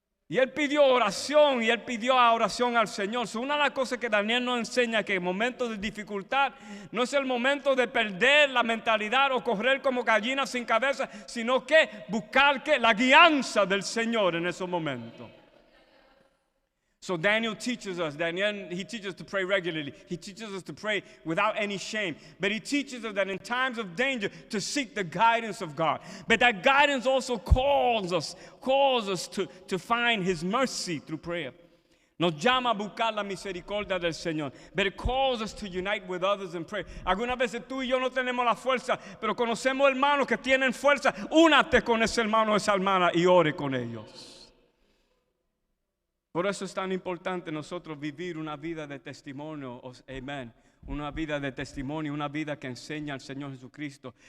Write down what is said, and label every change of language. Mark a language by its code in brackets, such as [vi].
[es] Y él pidió oración y él pidió oración al Señor. Una de las cosas que Daniel nos enseña es que en momentos de dificultad no es el momento de perder la mentalidad o correr como gallina sin cabeza, sino que buscar la guianza del Señor en esos momentos. [en] So Daniel teaches us, he teaches us to pray regularly. He teaches us to pray without any shame. But he teaches us that in times of danger to seek the guidance of God. But that guidance also calls us to find his mercy through prayer. [es] Nos llama a buscar la misericordia del Señor. [en] But it calls us to unite with others in prayer. [es] Algunas veces tú y yo no tenemos la fuerza, pero conocemos hermanos que tienen fuerza. Únate con ese hermano o esa hermana y ore con ellos. Por eso es tan importante nosotros vivir una vida de testimonio, amén. Una vida de testimonio, una vida que enseña al Señor Jesucristo.